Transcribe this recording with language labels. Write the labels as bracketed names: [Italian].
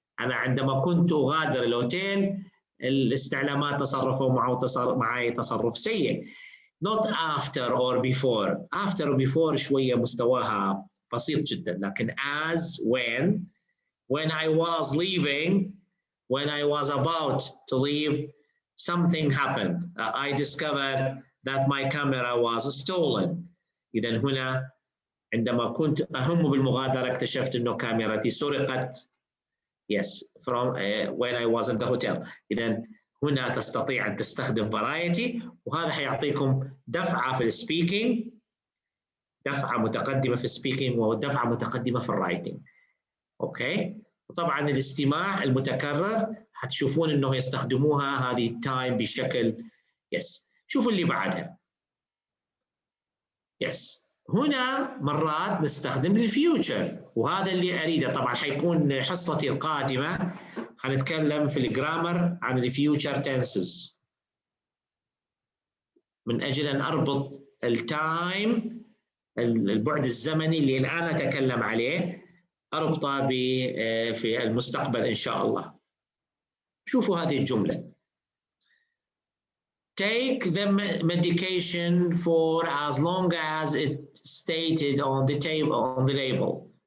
[Arabic] أنا عندما كنت أغادر الأوتيل الاستعلامات تصرفوا معي تصرف سيء. [English] Not after or before. After or before [Arabic] شوية مستواها بسيط جدا، لكن [English] as when I was leaving, when I was about to leave, something happened. I discovered that my camera was stolen. [Arabic] إذا هنا عندما كنت أهم بالمغادرة اكتشفت إنه كاميرتي سرقت. [English] Yes, from when I was in the hotel. [Arabic] إذا هنا تستطيع أن تستخدم variety، وهذا حيعطيكم دفعة في السبيكينج، دفعة متقدمة في السبيكينج ودفعة متقدمة في الرايتنج. أوكي؟ وطبعا الاستماع المتكرر حتشوفون إنه يستخدموها هذه التايم بشكل yes. شوفوا اللي بعدها. Yes. هنا مرات نستخدم الفيوتشر، وهذا اللي أريده. طبعا حيكون حصتي القادمة حنتكلم في الجرامر عن الفيوتشر تنسز، من أجل أن أربط التايم، البعد الزمني اللي الآن أتكلم عليه، أربطه في المستقبل إن شاء الله. شوفوا هذه الجملة: [English] Take the medication for as long as it stated on the table, on the label.